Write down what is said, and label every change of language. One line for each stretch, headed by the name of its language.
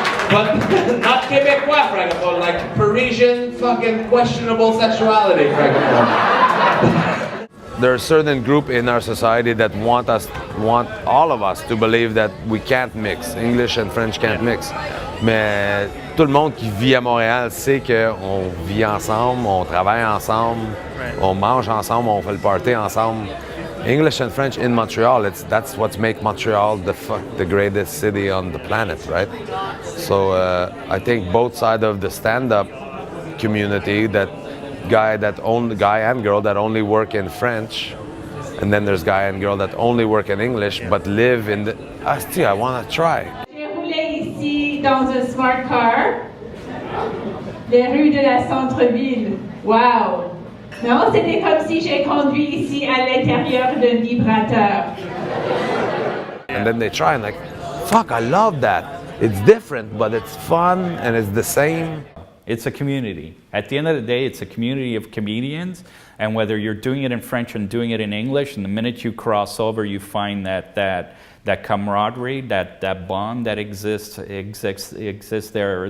English: But not Québécois francophone, like Parisian fucking questionable sexuality francophone. There are certain groups in our society that want all of us to believe that we can't mix. English and French can't mix.
French: Mais tout le monde qui vit à Montréal sait qu'on vit ensemble, on travaille ensemble, on mange ensemble, on fait le party ensemble.
English: English and French in Montreal, that's what makes Montreal the greatest city on the planet, right? So I think both sides of the stand-up community, that guy and girl that only work in French, and then there's guy and girl that only work in English but live in the. I want to try.
French: Ici dans un smart car, les rues de la centre-ville. Wow! Non, c'était comme si j'ai conduit ici à l'intérieur d'un vibrateur.
English: And then they try and fuck, I love that. It's different, but it's fun and it's the same. It's a community. At the end of the day, it's a community of comedians, and whether you're doing it in French and doing it in English, and the minute you cross over, you find that camaraderie, that bond that exists there.